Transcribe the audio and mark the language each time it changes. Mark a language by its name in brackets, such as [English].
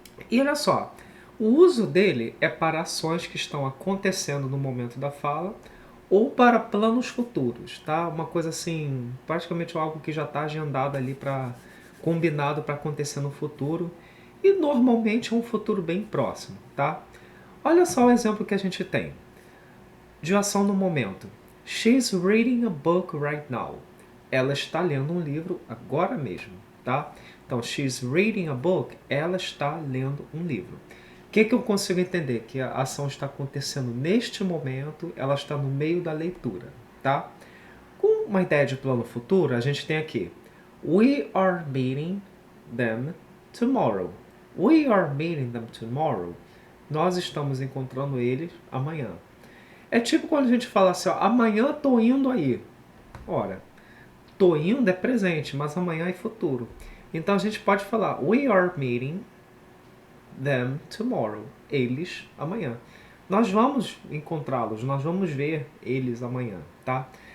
[Portuguese] E olha só, o uso dele é para ações que estão acontecendo no momento da fala ou para planos futuros, tá? Uma coisa assim, praticamente algo que já está agendado ali combinado para acontecer no futuro e normalmente é um futuro bem próximo, tá? Olha só o exemplo que a gente tem de ação no momento. [English] She's reading a book right now. [Portuguese] Ela está lendo um livro agora mesmo, tá? Então, [English] she's reading a book, [Portuguese] ela está lendo um livro. O que eu consigo entender? Que a ação está acontecendo neste momento, ela está no meio da leitura, tá? Com uma ideia de plano futuro, a gente tem aqui [English] We are meeting them tomorrow. We are meeting them tomorrow. [Portuguese] Nós estamos encontrando eles amanhã. É tipo quando a gente fala assim, ó, amanhã tô indo aí. Ora, tô indo é presente, mas amanhã é futuro. Então a gente pode falar [English] We are meeting them tomorrow. [Portuguese] Eles amanhã. Nós vamos encontrá-los, nós vamos ver eles amanhã, tá?